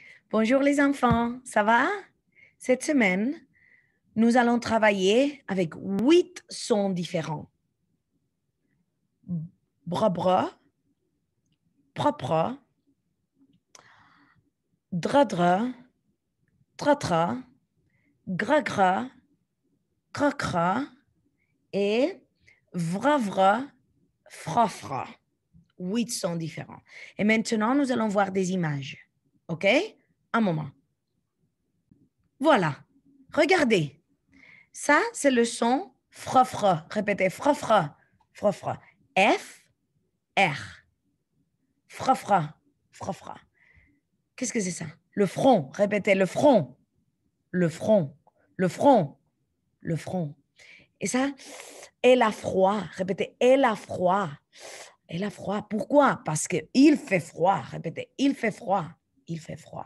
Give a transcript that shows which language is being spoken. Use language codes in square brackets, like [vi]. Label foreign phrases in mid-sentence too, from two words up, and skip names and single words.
[fr] Bonjour les enfants, ça va? Cette semaine, nous allons travailler avec 8 sons différents. Bra-bra, pra-pra, dra-dra, tra-tra, gra-gra, cra-cra et vra-vra, fra-fra. 8 sons différents. Et maintenant, nous allons voir des images. OK? Un moment. Voilà. Regardez. Ça, c'est le son fra-fra. Répétez, fra-fra, fra-fra. F, R. Fra-fra, fra-fra. Qu'est-ce que c'est ça? Le front. Répétez, le front. Le front. Le front. Le front. Et ça, elle a froid. Répétez, elle a froid. Elle a froid. Pourquoi? Parce qu'il fait froid. Répétez, il fait froid. Il fait froid.